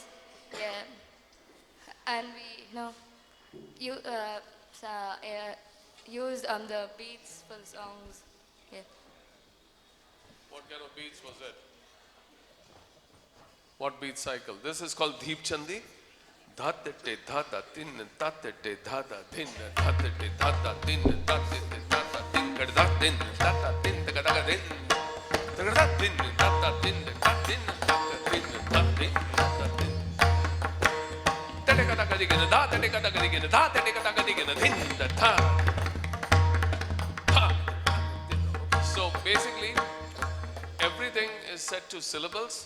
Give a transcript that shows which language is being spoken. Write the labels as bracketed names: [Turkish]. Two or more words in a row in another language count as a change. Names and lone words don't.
[English] Yeah. And we, used the beats for the songs. Yeah. What kind of beats was it? What beat cycle? This is called Deep Chandi. Dhatete dhata tin tatete dhata tin dhatete dhata tin tatete dhata tin gadha tin dhata tin gadha din gadha tin dhata tin tatin dhata tin dhatin dhatin tete gadha gadigena dha tete gadha gadigena dha tete gadha gadigena din dha. So basically everything is set to syllables.